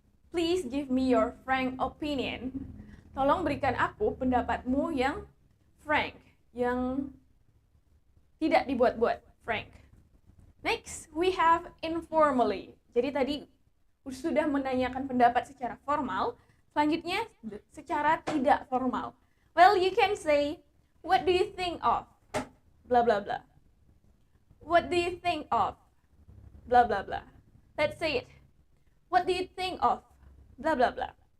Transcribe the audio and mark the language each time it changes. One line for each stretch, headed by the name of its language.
English: Please give me your frank opinion.
Indonesian: Tolong berikan aku pendapatmu yang frank, yang tidak dibuat-buat, frank.
English: Next, we have informally.
Indonesian: Jadi tadi sudah menanyakan pendapat secara formal, selanjutnya secara tidak formal.
English: Well, you can say, what do you think of? Blah, blah, blah. What do you think of? Blah, blah, blah. Let's say it. What do you think of? Blah, blah, blah.